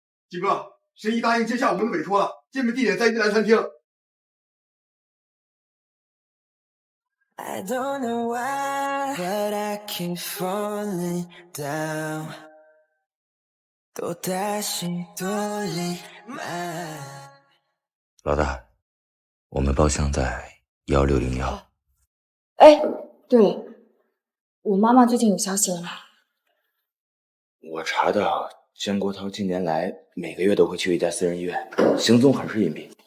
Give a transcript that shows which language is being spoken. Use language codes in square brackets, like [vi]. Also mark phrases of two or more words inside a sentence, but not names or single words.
[zh] 金哥，神医答应接下我们的委托了，见面地点在一兰餐厅。 [en] I don't know why, but I keep falling down. [ko] 또다시 돌리만. [zh] 老大，我们包厢在1601。哎，对了，我妈妈最近有消息了吗？我查到江国涛近年来每个月都会去一家私人医院，行踪很是隐蔽。